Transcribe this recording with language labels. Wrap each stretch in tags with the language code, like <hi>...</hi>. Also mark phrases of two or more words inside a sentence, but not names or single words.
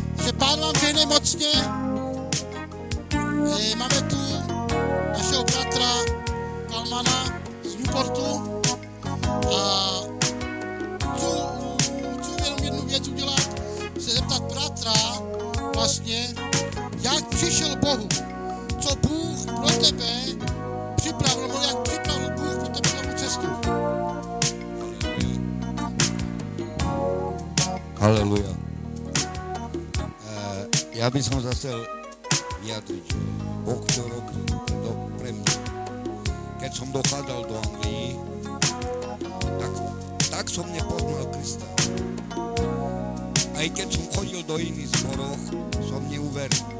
<cs>Takže Pán vám žehnej mocně. Máme tu našeho bratra Kalmana z Newportu a chci jenom jednu věc udělat, se zeptat bratra vlastně, jak přišel Bohu, co Bůh pro tebe připravil, nebo jak připravil Bůh pro tebe novou cestu. Haleluja.</cs> <sk>Ja by som sa chcel vyjadriť, že Boh čo robil pre mňa. Keď som dochádzal do Anglii, tak som nepoznal Krista. Aj keď som chodil do iných zborov, som neuveril.</sk>